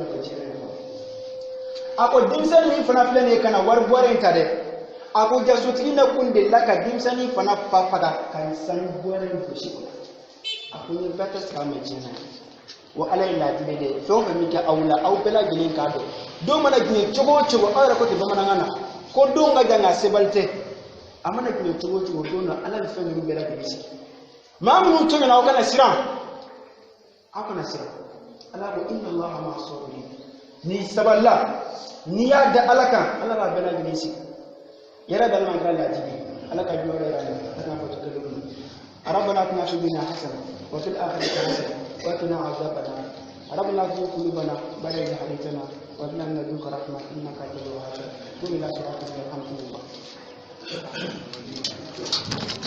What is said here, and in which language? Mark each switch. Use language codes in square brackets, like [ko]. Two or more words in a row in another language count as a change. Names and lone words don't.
[bm] nafa tiɲɛ yɛrɛ ma a ko denmisɛnnin min fana filɛ nin ye ka na wari bɔrɛ in ta dɛ a ko jasotigi ne kun delila ka denmisɛnnin fana fa faga ka nin sanu bɔrɛ in gosi o la a ko n ye bɛɛ tɛ sigi a ma diɲɛ na wa ala ye ladili de ye fɛn o fɛn min kɛ aw la aw bɛɛ lajɛlen k'a dɔn don mana giɲɛ cogo o cogo aw yɛrɛ ko ten bamanankan na ko don ka jan nka sebali tɛ a mana giɲɛ cogo o cogo don dɔ ala bɛ fɛn ninnu bɛɛ lajɛlen sigi maa minnu to ɲɛna aw kana siran ala ko [ar] إن الله مع الصابرين [bm] ni sabalila n'i y'a da ala kan ala b'a bɛɛ lajɛlen sigi yɛrɛ bɛ ma kɛra ladili ala ka jɔyɔrɔ yɛrɛ la ka taa fɔ cogo min [ar] ربنا اتنا في الدنيا حسنه وفي الاخره حسنه وقنا عذاب النار ربنا لا تزغ قلوبنا بعد إذ هديتنا وهب لنا من لدنك رحمه انك انت الوهاب قم الى صراطك الحمد لله